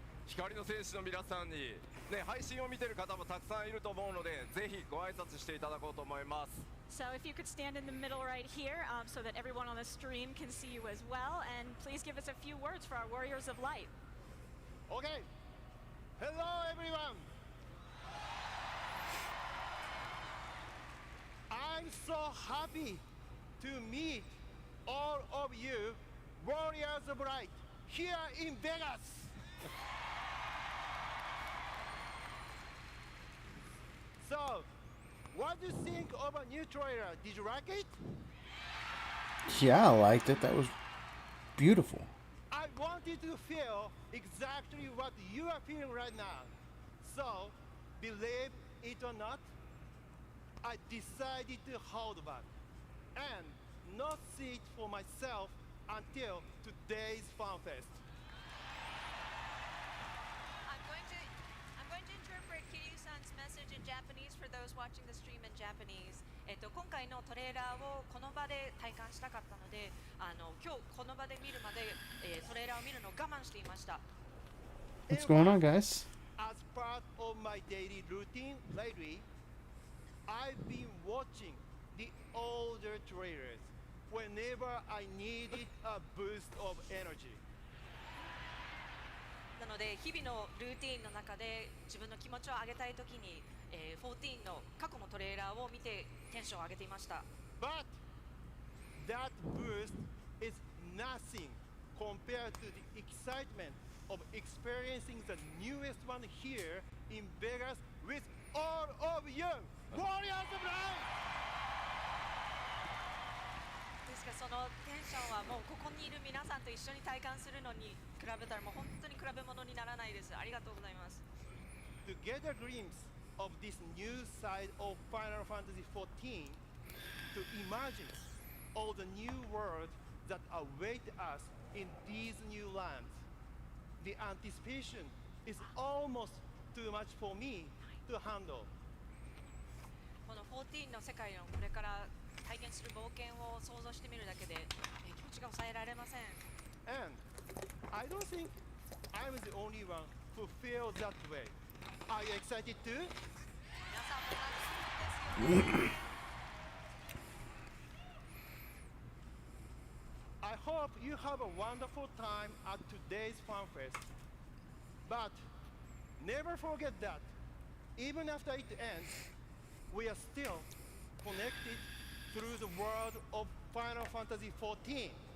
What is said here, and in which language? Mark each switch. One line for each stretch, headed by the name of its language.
Japanese: 光の戦士の皆さんに、ね、配信を見てる方もたくさんいると思うので、ぜひご挨拶していただこうと思います。
English: So if you could stand in the middle right here, so that everyone on the stream can see you as well, and please give us a few words for our Warriors of Light. Okay. Hello, everyone. I'm so happy to meet all of you, Warriors of Light, here in Vegas. So, what do you think of a new trailer? Did you like it? Yeah, I liked it. That was beautiful. I wanted to feel exactly what you are feeling right now. So, believe it or not, I decided to hold back and not see it for myself until today's Fanfest. I'm going to interpret Kiryu-san's message in Japanese for those watching the stream in Japanese.
Japanese: 今回のトレーラーをこの場で体感したかったので、今日この場で見るまで、トレーラーを見るのを我慢していました。
English: What's going on, guys? As part of my daily routine lately, I've been watching the older trailers whenever I needed a boost of energy.
Japanese: なので日々のルーティンの中で自分の気持ちを上げたいときに、14の過去のトレーラーを見てテンションを上げていました。
English: But that boost is nothing compared to the excitement of experiencing the newest one here in Vegas with all of you, Warriors of Light!
Japanese: ですからそのテンションはもうここにいる皆さんと一緒に体感するのに比べたらもう本当に比べ物にならないです。ありがとうございます。
English: To get a glimpse of this new side of Final Fantasy XIV, to imagine all the new worlds that await us in these new lands, the anticipation is almost too much for me to handle.
Japanese: この14の世界のこれから体験する冒険を想像してみるだけで、気持ちが抑えられません。
English: And I don't think I'm the only one who feels that way. Are you excited too?
Japanese: 皆さんも楽しみですよ。
English: I hope you have a wonderful time at today's Fanfest. But never forget that even after it ends, we are still connected through the world of Final Fantasy XIV.